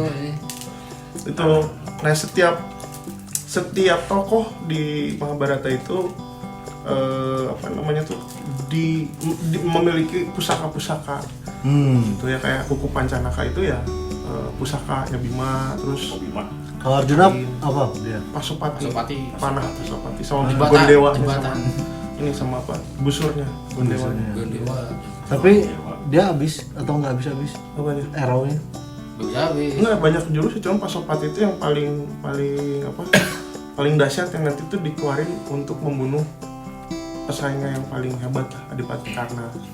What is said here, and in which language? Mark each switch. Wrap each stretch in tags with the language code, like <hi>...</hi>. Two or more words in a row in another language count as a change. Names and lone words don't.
<id>Itu nah setiap tokoh di Mahabharata itu memiliki pusaka-pusaka. Itu ya kayak kuku Pancanaka itu ya pusakanya Bima, terus Bima. Kalau Arjuna apa dia? Pasupati. Panah. Pasupati sama Jembatan, Gondewa jembatan. ini sama apa? Busurnya Gondewa. Gondewa. Tapi dia habis atau nggak habis? Apanya? Arrow-nya. Bisa habis. Enggak banyak jurus sih, cuma Pasupati itu yang paling dahsyat yang nanti tuh dikeluarin untuk membunuh pesaingnya yang paling hebat lah, Adipati Karna.</id>